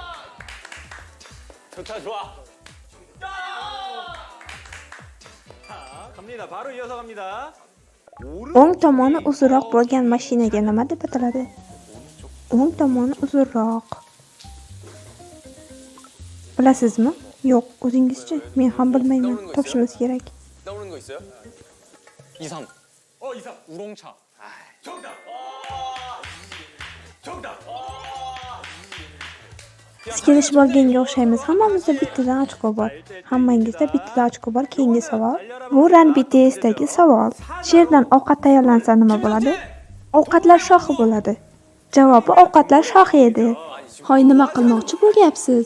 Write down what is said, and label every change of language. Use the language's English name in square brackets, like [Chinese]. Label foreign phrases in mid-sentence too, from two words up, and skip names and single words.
[Uzbek] O'ng tomoni uzunroq bo'lgan mashinaga nima deb ataladi? O'ng tomoni uzunroq. Bilasizmi? Yo'q, o'zingizchi? Men ham bilmayman. Topishimiz kerak. [Korean] 떠오르는 거 있어요? 23. 23. 우롱차. 정답. 정답. [Uzbek] Biz kelishib olganga o'xshaymiz. Hammamizda bittadan ochko bor. Hammangizda bittadan ochko bor. Keyingi savol. Bu Ranbi testdagi savol. Sherdan ovqat tayyorlansa nima bo'ladi? Ovqatlar shohi bo'ladi. Javobi ovqatlar shohi edi. Hoy, nima qilmoqchi bo'lyapsiz?